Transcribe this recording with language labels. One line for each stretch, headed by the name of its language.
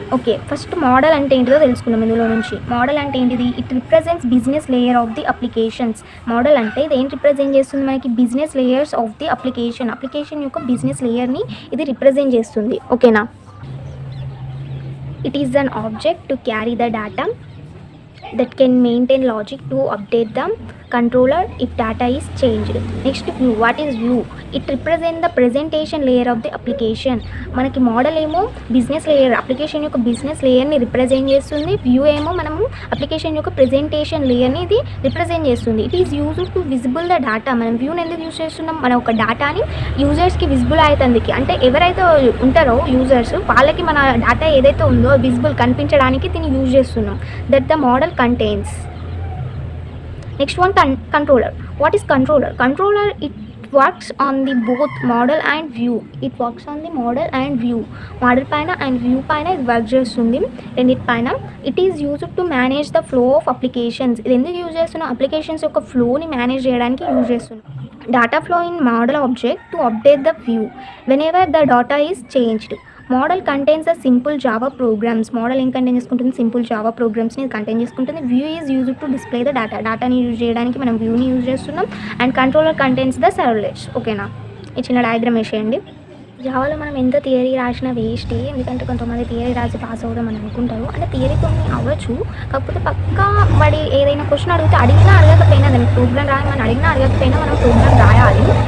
Telugu: Okay, first model అంటే ఏంటిదో తెలుసుకున్నాం. ఇందులో నుంచి మోడల్ అంటే ఏంటిది,
English: It represents business layer of the applications.
Telugu: Model అంటే ఇది ఏం రిప్రజెంట్ చేస్తుంది మనకి, business layers of the application యొక్క బిజినెస్ లేయర్ని ఇది రిప్రజెంట్ చేస్తుంది.
English: ఓకేనా? It is an object to carry the data that can maintain logic to update the controller if data is changed. Next, view. What is view? It represents the presentation layer of the application.
Telugu: మనకి model ఏమో business layer, application యొక్క business లేయర్ని represent చేస్తుంది. View ఏమో మనము application యొక్క presentation లేయర్ని ఇది రిప్రజెంట్ చేస్తుంది.
English: It is used to visible the data.
Telugu: మనం వ్యూని ఎందుకు యూజ్ చేస్తున్నాం? మన ఒక డేటాని యూజర్స్కి విజిబుల్ అవుతుందికి, అంటే ఎవరైతే ఉంటారో యూజర్స్ వాళ్ళకి మన డేటా ఏదైతే ఉందో విజిబుల్ కనిపించడానికి దీన్ని యూజ్ చేస్తున్నాం.
English: That the model contains. Next one, controller. What is controller? Controller, it works on the both model and view. It works on the model and view. Model paina and view paina it works
Telugu: చేస్తుంది రెండిటి పైన.
English: It is used to manage the flow of applications.
Telugu: ఇది ఎందుకు use చేస్తున్నాం? Applications యొక్క ఫ్లోని manage చేయడానికి use చేస్తున్నాం.
English: Data flow in model object to update the view whenever the data is changed. Model contains the simple Java programs.
Telugu: Model ఏం contain చేసుకుంటుంది? Simple Java ప్రోగ్రామ్స్ని contain చేసుకుంటుంది.
English: view is used to display
Telugu: the డేటాని use చేయడానికి మనం వ్యూని use చేస్తున్నాం.
English: And controller contains the servlets.
Telugu: ఓకేనా? ఈ చిన్న డయాగ్రామ్ వేసేయండి. జావాలో మనం ఎంత థియరీ రాసినా వేస్ట్. ఎందుకంటే కొంతమంది థియరీ రాసి పాస్ అవుదామని అనుకుంటారు. అంటే థియరీ కొన్ని అవ్వచ్చు, కాకపోతే పక్కా వాడి ఏదైనా క్వశ్చన్ అడిగితే అడిగినా అడగకపోయినా, దానికి ప్రోగ్రామ్ రాయమని అడిగినా అడగకపోయినా మనం ప్రోగ్రామ్ రాయాలి.